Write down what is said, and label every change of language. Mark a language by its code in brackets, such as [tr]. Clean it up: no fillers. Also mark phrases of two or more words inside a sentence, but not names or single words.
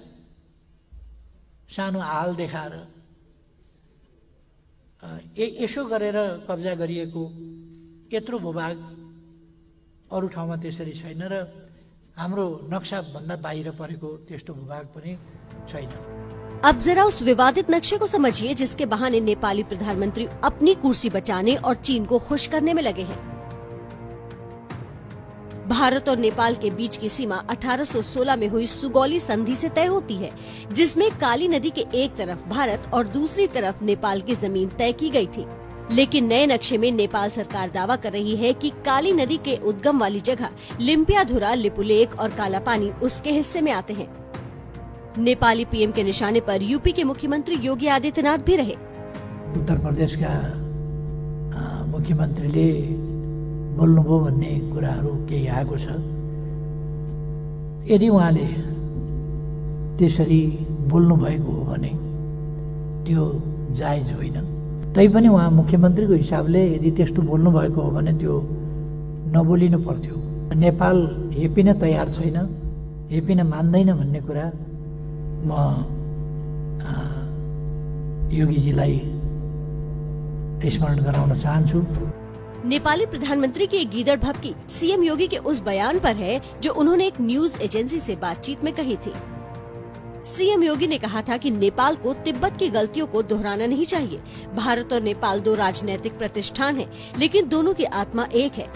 [ne] सानो हाल देखाएर यसो गरेर कब्जा गरिएको यत्रो भूभाग अरू ठाउँमा त्यसरी छैन र हाम्रो नक्शा भन्दा बाहिर परेको त्यस्तो भूभाग पनि छैन। [hi] अब जरा उस विवादित नक्शे को समझिए जिसके बहाने नेपाली प्रधानमंत्री अपनी कुर्सी बचाने और चीन को खुश करने में लगे हैं। भारत और नेपाल के बीच की सीमा 1816 में हुई सुगौली संधि से तय होती है, जिसमें काली नदी के एक तरफ भारत और दूसरी तरफ नेपाल की जमीन तय की गई थी। लेकिन नए नक्शे में नेपाल सरकार दावा कर रही है कि काली नदी के उद्गम वाली जगह लिम्पियाधुरा, लिपुलेख और कालापानी उसके हिस्से में आते हैं। नेपाली पीएम के निशाने पर यूपी के मुख्यमंत्री योगी आदित्यनाथ भी रहे। [ne] उत्तर प्रदेश का मुख्यमन्त्रीले बोल्नुभयो भन्ने कुराहरू केही आएको छ। यदि उहाँले त्यसरी बोल्नु भएको हो भने त्यो जायज होइन। तैपनि उहाँ मुख्यमन्त्रीको हिसाबले यदि त्यस्तो बोल्नु भएको हो भने त्यो नबोलिनु पर्थ्यो। नेपाल हेपिन तयार छैन, एपीले मान्दैन भन्ने कुरा म योगीजीलाई स्मरण गराउन चाहन्छु। [hi] नेपाली प्रधानमंत्री की गीदड़ भभकी सीएम योगी के उस बयान पर है जो उन्होंने एक न्यूज एजेंसी से बातचीत में कही थी। सीएम योगी ने कहा था कि नेपाल को तिब्बत की गलतियों को दोहराना नहीं चाहिए। भारत और नेपाल दो राजनीतिक प्रतिष्ठान हैं, लेकिन दोनों की आत्मा एक है।